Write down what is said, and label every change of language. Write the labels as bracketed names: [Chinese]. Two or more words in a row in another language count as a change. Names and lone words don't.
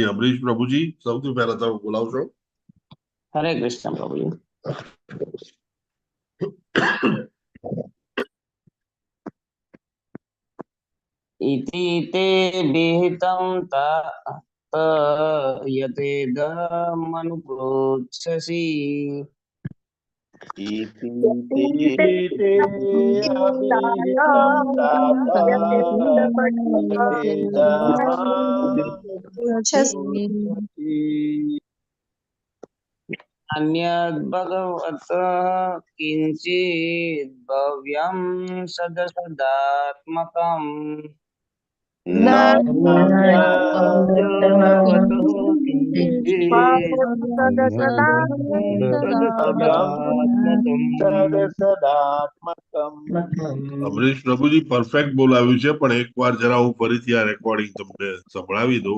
[Gujarati] અમરીશ પ્રભુજી, સૌથી પહેલા તમે બોલાવશો. હરે કૃષ્ણ પ્રભુજી. [Sanskrit] ઇતિ તે વિહિતં तात યતેદમનુપૃચ્છસી. इति ते अभिहितं तात यथेदमनुपृच्छसि। અન્યદ ભગવત કિંચિદ ભવ્યં સદસદાત્મકં. [Gujarati] અમરીશ પ્રભુજી પરફેક્ટ બોલાવ્યું છે, પણ એકવાર જરા હું ફરીથી આ રેકોર્ડિંગ તમને સંભળાવી દઉં.